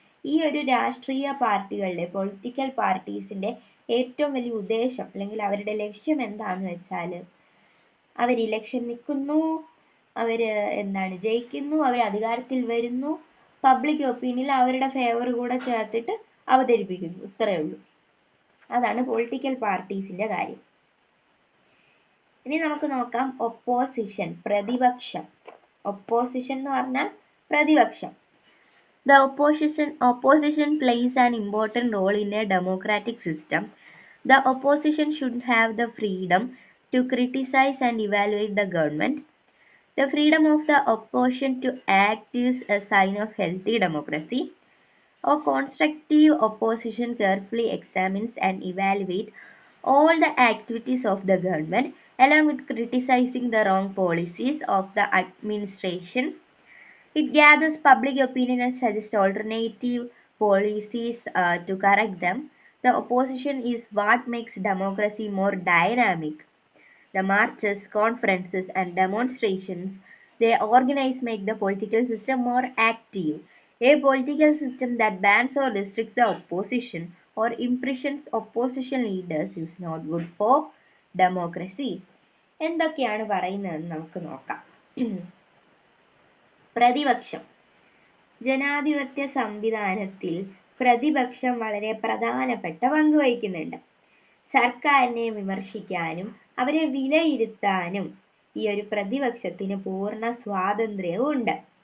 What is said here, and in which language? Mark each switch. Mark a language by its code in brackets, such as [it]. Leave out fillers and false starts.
[ml] ഈ ഒരു രാഷ്ട്രീയ പാർട്ടികളുടെ പൊളിറ്റിക്കൽ പാർട്ടീസിന്റെ ഏറ്റവും വലിയ ഉദ്ദേശം അല്ലെങ്കിൽ അവരുടെ ലക്ഷ്യം എന്താണെന്ന് വെച്ചാൽ അവർ ഇലക്ഷൻ നിൽക്കുന്നു, അവർ ജയിക്കുന്നു, അവർ അധികാരത്തിൽ വരുന്നു, പബ്ലിക് ഒപ്പീനിയനിൽ അവരുടെ ഫേവർ കൂടെ ചേർത്തിട്ട് അവതരിപ്പിക്കുന്നു, ഇത്രയേ ഉള്ളൂ. അതാണ് പൊളിറ്റിക്കൽ പാർട്ടീസിന്റെ കാര്യം. ഇനി നമുക്ക് നോക്കാം ഒപ്പോസിഷൻ, പ്രതിപക്ഷം. ഒപ്പോസിഷൻ എന്ന് പറഞ്ഞാൽ പ്രതിപക്ഷം. [en] The opposition plays an important role in a democratic system. The opposition should have the freedom to criticize and evaluate the government. The freedom of the opposition to act is a sign of healthy democracy. A constructive opposition carefully examines and evaluates all the activities of the government, along with criticizing the wrong policies of the administration. It gathers public opinion and suggests alternative policies to correct them. The opposition is what makes democracy more dynamic. The marches, conferences, and demonstrations they organize make the political system more active. A political system that bans or restricts the opposition or imprisons opposition leaders is not good for democracy. [ml] എന്തൊക്കെയാണ് പറയുന്നതെന്ന് നമുക്ക് നോക്കാം. പ്രതിപക്ഷം. ജനാധിപത്യ സംവിധാനത്തിൽ പ്രതിപക്ഷം വളരെ പ്രധാനപ്പെട്ട പങ്ക് വഹിക്കുന്നുണ്ട്. സർക്കാരിനെ വിമർശിക്കാനും അവരെ വിലയിരുത്താനും ഈ ഒരു പ്രതിപക്ഷത്തിന് പൂർണ്ണ സ്വാതന്ത്ര്യവും ഉണ്ട്.